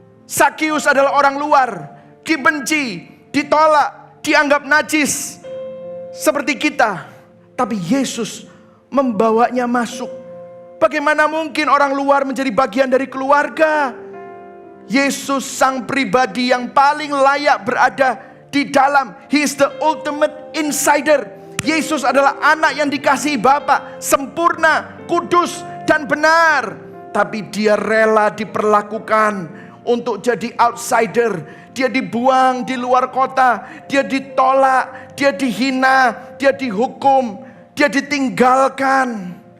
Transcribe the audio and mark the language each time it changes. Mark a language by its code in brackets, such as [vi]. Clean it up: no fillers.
[id] Sakeus adalah orang luar, dibenci, ditolak, dianggap najis seperti kita. Tapi Yesus membawanya masuk. Bagaimana mungkin orang luar menjadi bagian dari keluarga? Yesus sang pribadi yang paling layak berada di dalam. [en] He is the ultimate insider. [id] Yesus adalah anak yang dikasihi Bapa, sempurna, kudus, dan benar. Tapi dia rela diperlakukan untuk jadi outsider. dia dibuang di luar kota, dia ditolak, dia dihina, dia dihukum, dia ditinggalkan.